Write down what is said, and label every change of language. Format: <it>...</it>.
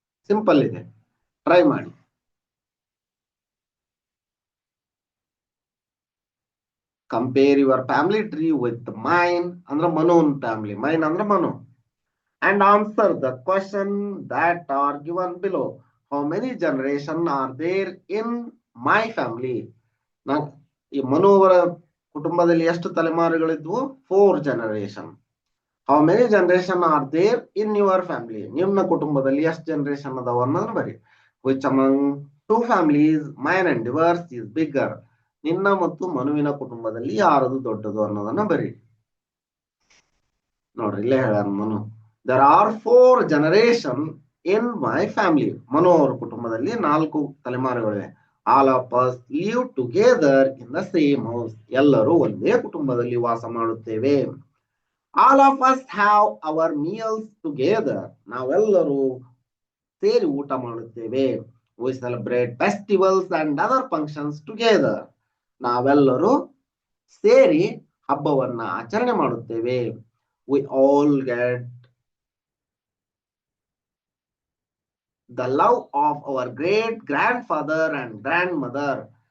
<kn>Simple ಇದೆ, try ಮಾಡಿ.</kn> <en>compare your family tree with mine</en> <kn>ಅಂದ್ರೆ ಮನೋನ್ ಫ್ಯಾಮಿಲಿ, ಮೈನ್ ಅಂದ್ರೆ Manu,</kn> <en>and answer the question that are given below. How many generation are there in my family?</en> <kn>ಈ ಮನು ಅವರ ಕುಟುಂಬದಲ್ಲಿ ಎಷ್ಟು ತಲೆಮಾರುಗಳಿದ್ವು? 4 generation.</kn> <en>How many generation are there in your family?</en> <kn>ನಿಮ್ಮ ಕುಟುಂಬದಲ್ಲಿ ಎಷ್ಟು generation ಅದಾವ ಅನ್ನೋದ್ರ ಬರಿ.</kn> <en>Which among 2 families mine and yours is bigger?</en> <kn>ನಿನ್ನ ಮತ್ತು ಮನುವಿನ ಕುಟುಂಬದಲ್ಲಿ ಯಾರದು ದೊಡ್ಡದು ಅನ್ನೋದನ್ನ ಬರಿ. ನೋಡ್ರಿ ಇಲ್ಲೇ ಹೇಳ Manu,</kn> <en>there are 4 generation in my family.</en> <kn>Manu ಅವರ ಕುಟುಂಬದಲ್ಲಿ 4 ತಲೆಮಾರುಗಳಿವೆ.</kn> <en>All of us live together in the same house.</en> <kn>ಎಲ್ಲರೂ ಒಂದೇ ಕುಟುಂಬದಲ್ಲಿ ವಾಸ ಮಾಡುತ್ತೇವೆ.</kn> <en>All of us have our meals together.</en> <kn>ನಾವೆಲ್ಲರೂ ಸೇರಿ ಊಟ ಮಾಡುತ್ತೇವೆ.</kn> <en>We celebrate festivals and other functions together.</en> <kn>ನಾವೆಲ್ಲರೂ ಸೇರಿ ಹಬ್ಬವನ್ನ ಆಚರಣೆ ಮಾಡುತ್ತೇವೆ.</kn> <en>We all get the love of our great grandfather and grandmother.</en>